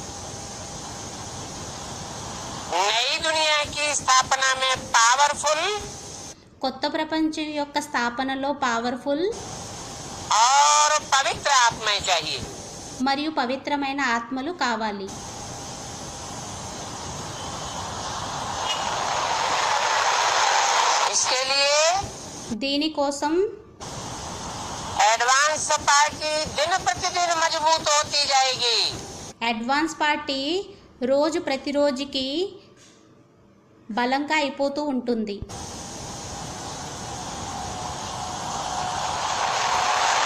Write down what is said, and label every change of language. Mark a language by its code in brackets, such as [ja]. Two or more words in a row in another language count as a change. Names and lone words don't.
[hi] नई दुनिया की स्थापना में पावरफुल [te] కొత్త ప్రపంచం యొక్క స్థాపనలో పవర్ఫుల్ [hi] और पवित्र आत्माएं चाहिए। [te] మరియు పవిత్రమైన ఆత్మలు కావాలి. [hi] इसके लिए [te] దీనికోసం [hi] एडवांस पार्टी दिन प्रतिदिन मजबूत होती जाएगी। [te] అడ్వాన్స్ పార్టీ రోజు ప్రతిరోజుకి బలంగా అయిపోతూ ఉంటుంది.